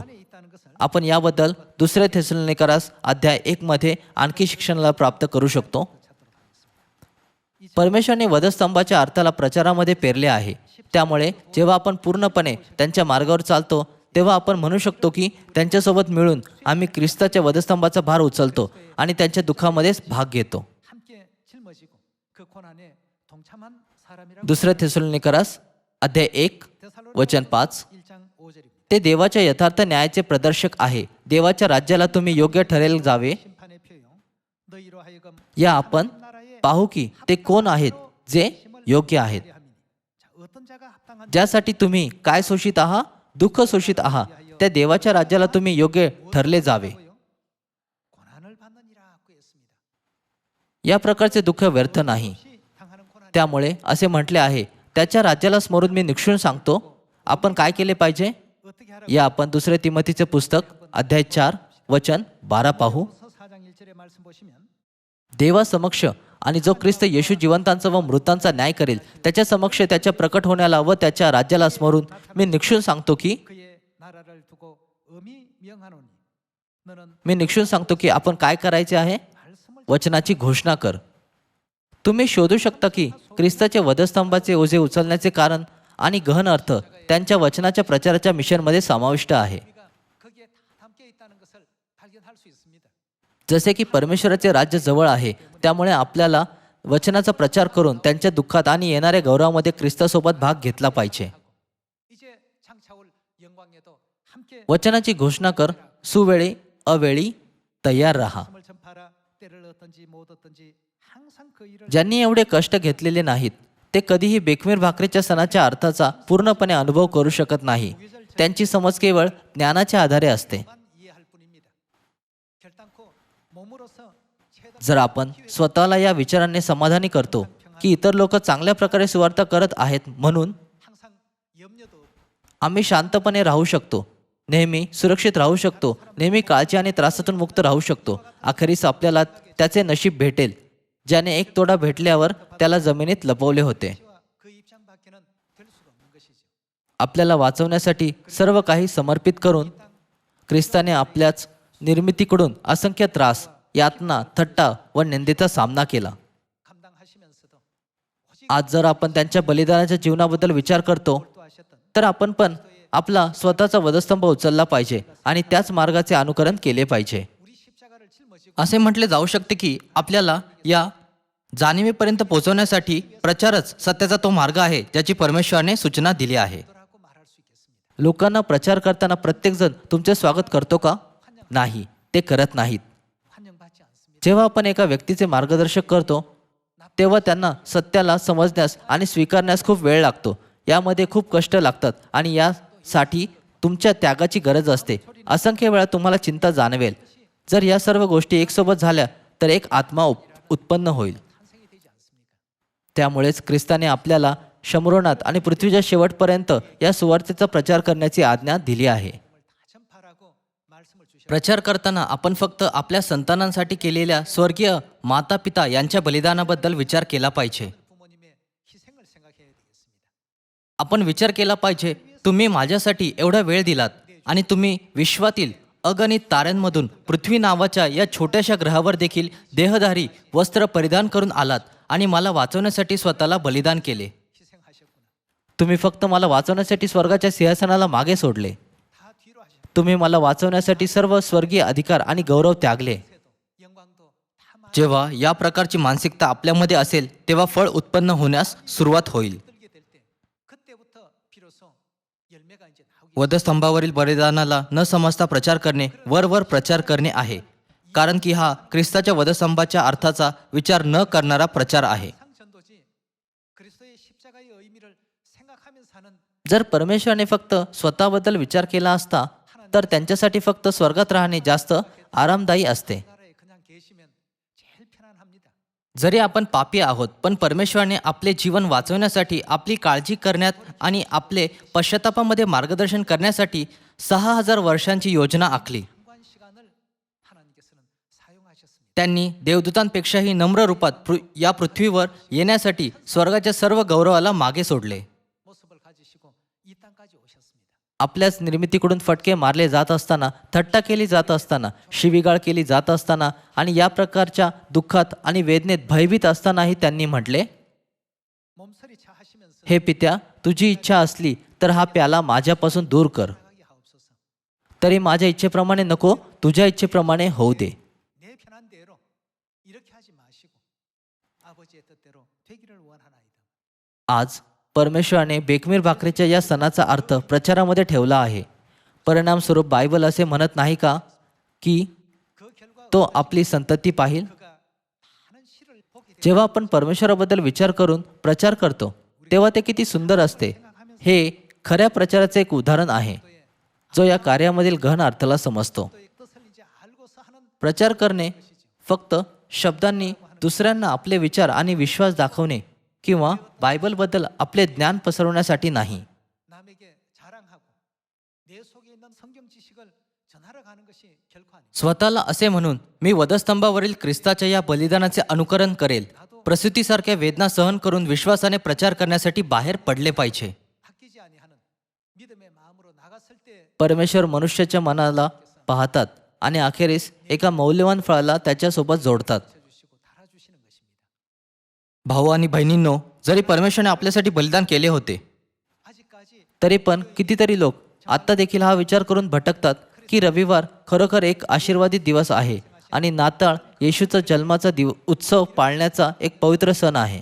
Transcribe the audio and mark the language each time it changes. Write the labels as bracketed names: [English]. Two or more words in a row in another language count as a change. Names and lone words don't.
[Marathi] आपण याबद्दल 2 थेसलोनिकरास अध्याय 1 मध्ये आणखी शिक्षणाला प्राप्त करू शकतो. परमेश्वराने वधस्तंभाच्या अर्थाला प्रचारामध्ये पेरले आहे. त्यामुळे जेव्हा आपण पूर्णपणे त्यांच्या मार्गावर चालतो तेव्हा आपण म्हणू शकतो की त्यांच्यासोबत मिळून आम्ही ख्रिस्ताच्या वधस्तंभाचा भार उचलतो आणि त्यांच्या दुःखामध्येच भाग घेतो. [Korean] 함께 짊어지고 그 고난에 동참한 사람이라고 [Marathi] 2 थेसलोनिकरास अध्याय 1 वचन 5. [Korean] 1장 5절입니다. [Marathi] ते देवाच्या यथार्थ न्यायाचे प्रदर्शक आहे. देवाच्या राज्याला तुम्ही योग्य ठरेल जावे. [Korean] 심판의 표요 너희로 하여금 [Marathi] या आपण पाहू की ते कोण आहेत जे योग्य आहेत, [Korean] 자, 어떤 자가 합당한 [Marathi] ज्यासाठी तुम्ही काय शोषित आहात, दुःख शोषित आहात, त्या देवाच्या राज्याला तुम्ही योग्य ठरले जावे. [Korean] 고난을 받느니라고 했습니다. [Marathi] या प्रकारचे दुःख व्यर्थ नाही. [Korean] 당하는 고난 [Marathi] त्यामुळे असे म्हटले आहे, त्याच्या राज्याला स्मरून मी निक्षून सांगतो. आपण काय केले पाहिजे. [Korean] 어떻게 하라고 [Marathi] या आपण 2 तिमोथीचे पुस्तक अध्याय 4 वचन 12 पाहू. [Korean] 4장 1절의 말씀 보시면 [Marathi] देवा समक्ष आणि जो ख्रिस्त येशू जिवंतांचा व मृतांचा न्याय करेल त्याच्या समक्ष त्याच्या प्रकट होण्याला व त्याच्या राज्याला स्मरून मी निक्षून सांगतो की [Korean] 그의 나라를 두고 엄히 명하노니 너는 [Marathi] मी निक्षून सांगतो की आपण काय करायचे आहे. [Korean] 말씀을 [Marathi] वचनाची घोषणा कर. तुम्ही शोधू शकता की ख्रिस्ताच्या वधस्तंभाचे ओझे उचलण्याचे कारण आणि गहन अर्थ त्यांच्या वचनाच्या प्रचाराच्या मिशनमध्ये समाविष्ट आहे. [Korean] 우리가 거기에 다 담겨 있다는 것을 발견할 수 있습니다. [Marathi] जसे की परमेश्वराचे राज्य जवळ आहे, त्यामुळे आपल्याला वचनाचा प्रचार करून त्यांच्या दुःखात आणि येणाऱ्या गौरवामध्ये ख्रिस्तासोबत भाग घेतला पाहिजे. [Korean] 이제 장차올 영광에도 함께 [Marathi] वचनाची घोषणा कर. सुवेळी अवेळी तयार राहा. [Korean] 말씀을 전파하라. 때를 얻든지 못 얻든지 항상 그 일을 [Marathi] ज्यांनी एवढे कष्ट घेतलेले नाहीत ते कधीही बेखमीर भाकरीच्या सणाच्या अर्थाचा पूर्णपणे अनुभव करू शकत नाही. त्यांची समज केवळ ज्ञानाच्या आधारे असते. [Korean] 만 이해할 뿐입니다. 결단코 몸으로서 최단 [Marathi] जर आपण स्वतःला या विचाराने समाधानी करतो की इतर लोक चांगल्या प्रकारे सुवार्ता करत आहेत म्हणून [Korean] 항상 염려도 없고 [Marathi] आम्ही शांतपणे राहू शकतो, नेहमी सुरक्षित राहू शकतो, नेहमी काळजी आणि त्रासातून मुक्त राहू शकतो. अखेरीस आपल्याला त्याचे नशीब भेटेल ज्याने एक तोडा भेटल्यावर त्याला जमिनीत लपवले होते. [Korean] 그 입장밖에는 될 수가 없는 것이죠. [Marathi] आपल्याला वाचवण्यासाठी सर्व काही समर्पित करून ख्रिस्ताने आपल्याच निर्मितीकडून असंख्य त्रास, यातना, थट्टा व निंदेचा सामना केला. [Korean] 감당하시면서도 오직 [Marathi] आज जर आपण त्यांच्या बलिदानाच्या जीवनाबद्दल विचार करतो [Korean] 또 하셨던 [Marathi] तर आपण पण आपला स्वतःचा वधस्तंभ उचलला पाहिजे आणि त्याच मार्गाचे अनुकरण केले पाहिजे. [Korean] 우리 십자가를 짊어지고 [Marathi] असे म्हटले जाऊ शकते की आपल्याला या जाणीवेपर्यंत पोहोचवण्यासाठी प्रचारच सत्याचा तो मार्ग आहे ज्याची परमेश्वराने सूचना दिली आहे. [Korean] 하고 말할 수 있겠습니다. [Marathi] लोकांना प्रचार करताना प्रत्येकजण तुमचे स्वागत करतो का. नाही, ते करत नाहीत. [Korean] 환영받지 않습니다. [Marathi] जेव्हा आपण एका व्यक्तीचे मार्गदर्शक करतो तेव्हा त्यांना सत्याला समजण्यास आणि स्वीकारण्यास खूप वेळ लागतो. यामध्ये खूप कष्ट लागतात आणि यासाठी तुमच्या त्यागाची गरज असते. असंख्य वेळा तुम्हाला चिंता जाणवेल. जर या सर्व गोष्टी एकसोबत झाल्या तर एक आत्मा उत्पन्न होईल. [Korean] 탄생이 되지 않습니까? [Marathi] त्यामुळेच ख्रिस्ताने आपल्याला शम्रोनात आणि पृथ्वीच्या शेवटपर्यंत या सुवार्तेचा प्रचार करण्याची आज्ञा दिली आहे. [Korean] 다 전파라고 말씀을 주셨습니다. [Marathi] प्रचार करताना आपण फक्त आपल्या संतानांसाठी केलेल्या स्वर्गीय माता पिता यांच्या बलिदानाबद्दल विचार केला पाहिजे. [Korean] 부모님의 희생을 생각해야 되겠습니다. [Marathi] आपण विचार केला पाहिजे, तुम्ही माझ्यासाठी एवढा वेळ दिलात आणि तुम्ही विश्वातील अगणित ताऱ्यांमधून पृथ्वी नावाच्या या छोट्याशा ग्रहावर देखील देहधारी वस्त्र परिधान करून आलात आणि मला वाचवण्यासाठी स्वतःला बलिदान केले. [Korean] 희생하셨구나. [Marathi] तुम्ही फक्त मला वाचवण्यासाठी स्वर्गाच्या सिंहासनाला मागे सोडले. [Korean] 다 뒤로 하셨고 [Marathi] तुम्ही मला वाचवण्यासाठी सर्व स्वर्गीय अधिकार आणि गौरव त्यागले. [Korean] 영광도 다 [Marathi] जेव्हा या प्रकारची मानसिकता आपल्यामध्ये असेल तेव्हा फळ उत्पन्न होण्यास सुरुवात होईल. [Korean] 들게 될 때 그때부터 비로소 열매가 이제 나오기 [Marathi] वधस्तंभावरील बलिदानाला न समजता प्रचार करणे वर प्रचार करणे आहे, कारण की हा ख्रिस्ताच्या वधस्तंभाच्या अर्थाचा विचार न करणारा प्रचार आहे. [Korean] 상전도지 그리스도의 십자가의 의미를 생각하면서 사는 [Marathi] जर परमेश्वराने फक्त स्वतःबद्दल विचार केला असता तर त्यांच्यासाठी फक्त स्वर्गात राहणे जास्त आरामदायी असते. [Korean] 나라에 그냥 계시면 제일 편안합니다. [Marathi] जरी आपण पापी आहोत पण परमेश्वराने आपले जीवन वाचवण्यासाठी, आपली काळजी करण्यात आणि आपले पश्चातापामध्ये मार्गदर्शन करण्यासाठी 6000 वर्षांची योजना आखली. [Korean] 한관 시간을 하나님께서는 사용하셨습니다. [Marathi] त्यांनी देवदूतांपेक्षाही नम्र रूपात या पृथ्वीवर येण्यासाठी स्वर्गाच्या सर्व गौरवाला मागे सोडले. [Korean] 모습을 가지시고 이 땅까지 오셨습니다. [Marathi] आपल्याच निर्मितीकडून फटके मारले जात असताना, थट्टा केली जात असताना, शिवीगाळ केली जात असताना आणि या प्रकारच्या दुःखात आणि वेदनेत भयभीत असतानाही त्यांनी म्हटले, [Korean] 몸서리 차하시면서 [Marathi] हे पित्या, तुझी इच्छा असली तर हा प्याला माझ्यापासून दूर कर. [Korean] 나가게 하옵소서. [Marathi] तरी माझ्या इच्छेप्रमाणे नको, तुझ्या इच्छेप्रमाणे होऊ दे. [Korean] 내 편한대로 이렇게 하지 마시고 아버지의 뜻대로 되기를 원하나이다. [Marathi] आज परमेश्वराने बेखमीर भाकरीच्या या सणाचा अर्थ प्रचारामध्ये ठेवला आहे. परिणामस्वरूप बायबल असे म्हणत नाही का की [Korean] 그 결과 [Marathi] तो आपली संतती पाहिल. [Korean] 그가 많은 시를 보게 되 [Marathi] जेव्हा आपण परमेश्वराबद्दल विचार करून प्रचार करतो तेव्हा ते किती सुंदर असते. हे खऱ्या प्रचाराचे एक उदाहरण आहे जो या कार्यामधील गहन अर्थाला समजतो. [Korean] 의 뜻을 इ제 알고서 하는 [Marathi] प्रचार करणे फक्त शब्दांनी दुसऱ्यांना आपले विचार आणि विश्वास दाखवणे किंवा बायबलबद्दल आपले ज्ञान पसरवण्यासाठी नाही. [Korean] 남에게 자랑하고 내 속에 있는 성경 지식을 전하러 가는 것이 결코 아닙니다. [Marathi] स्वतःला असे म्हणून मी वधस्तंभावरील ख्रिस्ताच्या या बलिदानाचे अनुकरण करेल, प्रसूतीसारख्या वेदना सहन करून विश्वासाने प्रचार करण्यासाठी बाहेर पडले पाहिजे. [Korean] 바뀌지 아니하는 믿음의 마음으로 나갔을 때 [Marathi] परमेश्वर मनुष्याच्या मनाला पाहतात आणि अखेरीस एका मौल्यवान फळाला त्याच्यासोबत जोडतात. [Korean] 주시고 달아주시는 것입니다. [Marathi] भाऊ आणि बहिणींनो, जरी परमेश्वराने आपल्यासाठी बलिदान केले होते [Korean] 아직까지 [Marathi] तरी पण कितीतरी लोक आत्ता देखील हा विचार करून भटकतात की रविवार खरोखर एक आशीर्वादित दिवस आहे आणि नाताळ येशूचा जन्माचा उत्सव पाळण्याचा एक पवित्र सण आहे.